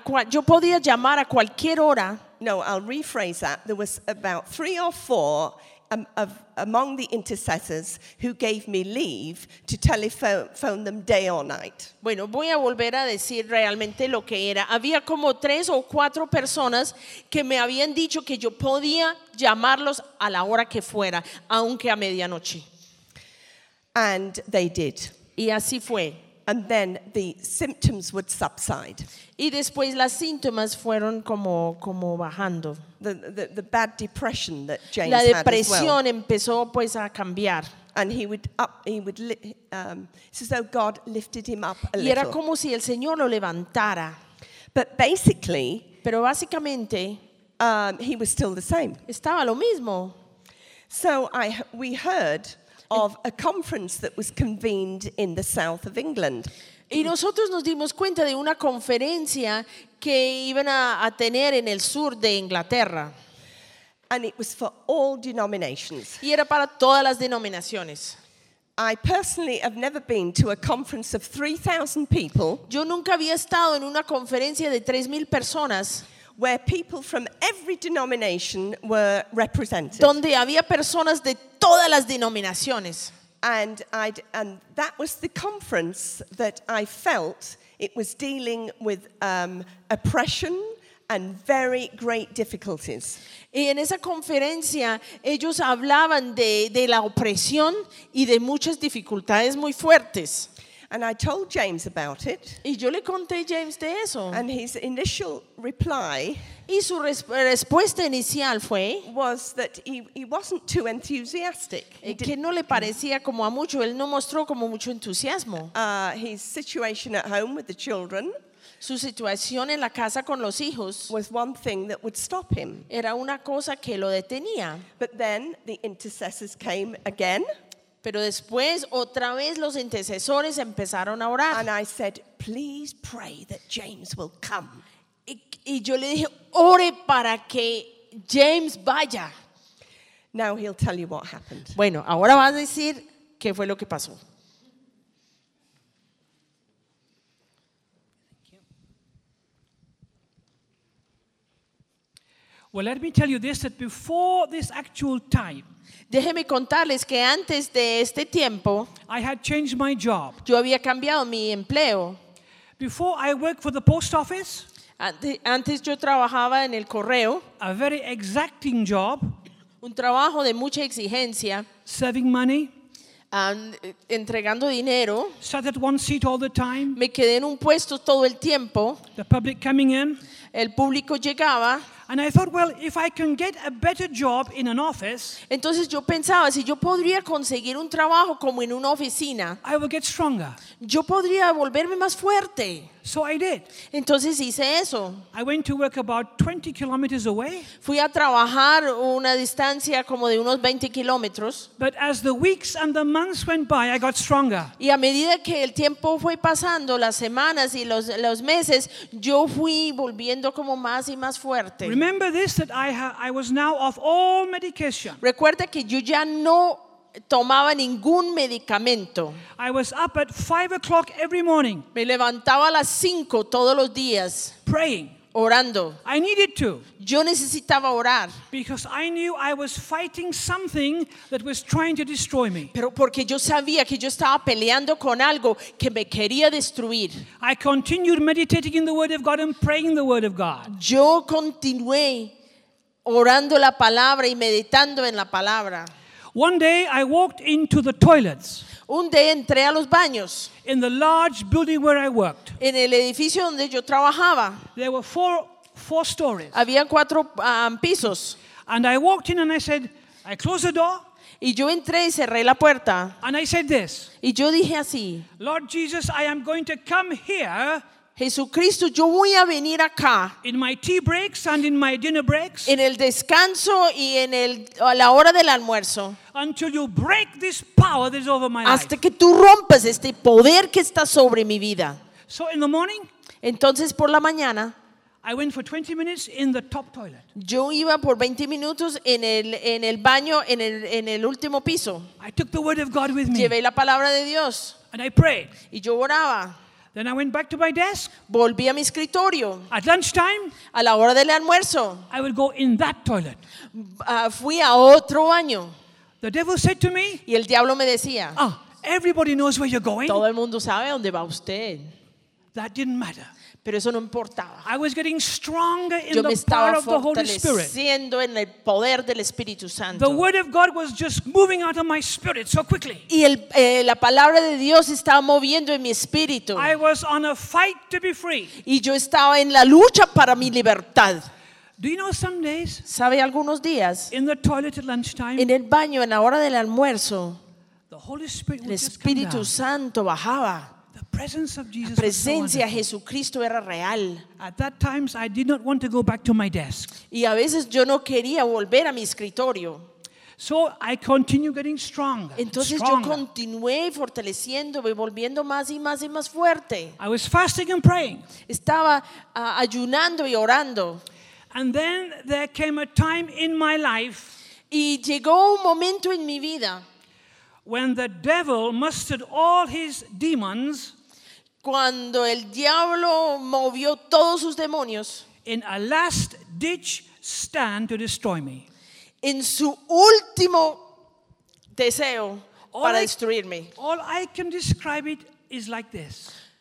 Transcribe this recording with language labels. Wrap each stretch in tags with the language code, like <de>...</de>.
<es>Yo podía llamar a cualquier hora.</es> <en>No, I'll rephrase that. There was about three or four among the intercessors who gave me leave to telephone them day or night.</en> <es>Bueno, voy a volver a decir realmente lo que era. Había como tres o cuatro personas que me habían dicho que yo podía llamarlos a la hora que fuera, aunque a medianoche.</es> <en>And they did.</en> <es>Y así fue.</es> <en>And then the symptoms would subside.</en> <es>Y después las síntomas fueron como bajando.</es> <en>The bad depression that James had as well.</en> <es>La depresión empezó pues a cambiar.</es> <en>And he would it's as though God lifted him up a little.</en> <es>Y era como si el Señor lo levantara.</es> <en>But basically,</en> <es>pero básicamente,</es> <en>he was still the same.</en> <es>Estaba lo mismo.</es> <en>So we heard of a conference that was convened in the south of England.</en> <es>Y nosotros nos dimos cuenta de una conferencia que iban a tener en el sur de Inglaterra.</es> <en>And it was for all denominations.</en> <es>Y era para todas las denominaciones.</es> <en>I personally have never been to a conference of 3,000 people.</en> <es>Yo nunca había estado en una conferencia de 3,000 personas.</es> <en>Where people from every denomination were represented.</en> <es>Donde había personas de todas las denominaciones.</es> <en>And that was the conference that I felt it was dealing with oppression and very great difficulties.</en> <es>Y en esa conferencia ellos hablaban de la opresión y de muchas dificultades muy fuertes.</es> <en>And I told James about it.</en> <es>Y yo le conté a James de eso.</es> <en>And his initial reply,</en> <es>y su respuesta inicial fue,</es> <en>was that he wasn't too enthusiastic.</en> <es>Que no le parecía como a mucho, él no mostró como mucho entusiasmo.</es> <en>His situation at home with the children,</en> <es>su situación en la casa con los hijos,</es> <en>was one thing that would stop him.</en> <es>Era una cosa que lo detenía.</es> <en>But then the intercessors came again.</en> <es>Pero después otra vez los intercesores empezaron a orar.</es> <en>And I said, please pray that James will come.</en> <es>Y yo le dije, ore para que James vaya.</es> <en>Now he'll tell you what happened.</en> <es>Bueno, ahora vas a decir qué fue lo que pasó.</es> <en>Well, let me tell you this, that before this actual time,</en> <es>déjeme contarles que antes de este tiempo,</es> <en>I had changed my job.</en> <es>Yo había cambiado mi empleo.</es> <en>Before I worked for the post office,</en> <es>antes yo trabajaba en el correo,</es> <en>a very exacting job,</en> <es>un trabajo de mucha exigencia,</es> <en>saving money,</en> <es>entregando dinero,</es> <en>sat at one seat all the time,</en> <es>me quedé en un puesto todo el tiempo,</es> <en>the public coming in,</en> <es>el público llegaba.</es> <en>And I thought, well, if I can get a better job in an office,</en> <es>entonces yo pensaba, si yo podría conseguir un trabajo como en una oficina,</es> <en>I will get stronger.</en> <es>Yo podría volverme más fuerte.</es> <en>So I did.</en> <es>Entonces hice eso.</es> <en>I went to work about 20 kilometers away.</en> <es>Fui a trabajar una distancia como de unos 20 kilómetros.</es> <en>But as the weeks and the months went by, I got stronger.</en> <es>Y a medida que el tiempo fue pasando, las semanas y los meses, yo fui volviendo como más y más fuerte.</es> <en>Remember this, that I was now off all medication.</en> <es>Recuerda que yo ya no tomaba ningún medicamento.</es> <en>I was up at 5 o'clock every morning.</en> <es>Me levantaba a las 5 todos los días.</es> <en>Praying.</en> <es>orando.</es> <en>I needed to.</en> <es>Yo necesitaba orar.</es> <en>Because I knew I was fighting something that was trying to destroy me.</en> <es>Pero porque yo sabía que yo estaba peleando con algo que me quería destruir.</es> <en>I continued meditating in the Word of God and praying the Word of God.</en> <es>Yo continué orando la palabra y meditando en la palabra.</es> <en>One day I walked into the toilets.</en> <es>Un día entré a los baños.</es> <en>In the large building where I worked.</en> <es>En el edificio donde yo trabajaba.</es> <en>There were four stories.</en> <es>Habían cuatro pisos.</es> <en>And I walked in and I said, I closed the door.</en> <es>Y yo entré y cerré la puerta.</es> <en>And I said this.</en> <es>Y yo dije así.</es> <en>Lord Jesus, I am going to come here.</en> <es>Jesucristo, yo voy a venir acá.</es> <en>In my tea breaks and in my dinner breaks.</en> <es>En el descanso y en el a la hora del almuerzo.</es> <en>Until you break this power that's over my life.</en> <es>Hasta que tú rompas este poder que está sobre mi vida.</es> <en>So in the morning.</en> <es>Entonces por la mañana.</es> <en>I went for 20 minutes in the top toilet.</en> <es>Yo iba por 20 minutos en el baño en el último piso.</es> <en>I took the word of God with me.</en> <es>Llevé la palabra de Dios.</es> <en>And I prayed.</en> <es>Y yo oraba.</es> <en>Then I went back to my desk.</en> <es>Volví a mi escritorio.</es> <en>At lunchtime,</en> <es>a la hora del almuerzo,</es> <en>I would go in that toilet.</en> <es>Fui a otro baño.</es> <en>The devil said to me,</en> <es>y el diablo me decía,</es> <en>oh, everybody knows where you're going.</en> <es>Todo el mundo sabe dónde va usted.</es> <en>That didn't matter.</en> <es>Pero eso no importaba.</es> <en>I was getting stronger in</en> <es>yo me</es> <en>the</en> <es>estaba fortaleciendo</es> <en>of the Holy</en> <es>en el poder del Espíritu Santo.</es> <en>The word of God was just moving out of my spirit so quickly.</en> <es>Y la palabra de Dios estaba moviendo en mi espíritu.</es> <en>I was on a fight to be free.</en> <es>Y yo estaba en la lucha para mi libertad.</es> <en>Do you know some days?</en> <es>¿Sabe algunos días?</es> <en>In the toilet at lunchtime.</en> <es>En el baño en la hora del almuerzo.</es> <en>The Holy Spirit</en> <es>el Espíritu</es> <en>would just come Santo down.</en> <es>Bajaba.</es> <en>Presence of Jesus</en> <es>la presencia de Jesucristo era real.</es> <en>At that times I did not want to go back to my desk.</en> <es>Y a veces yo no quería volver a mi escritorio.</es> <en>So I continued getting stronger.</en> <es>Entonces</es> <en>stronger.</en> <es>Yo continué fortaleciendo, volviendo más y más y más fuerte.</es> <en>I was fasting and praying.</en> <es>Estaba ayunando y orando.</es> <en>And then there came a time in my life.</en> <es>Y llegó un momento en mi vida.</es> <en>When the devil mustered all his demons,</en> <es>cuando el diablo movió todos sus demonios,</es> <en>in a last ditch stand to destroy me,</en> <es>en su último deseo para destruirme.</es> <en>All I can describe it is like this.</en>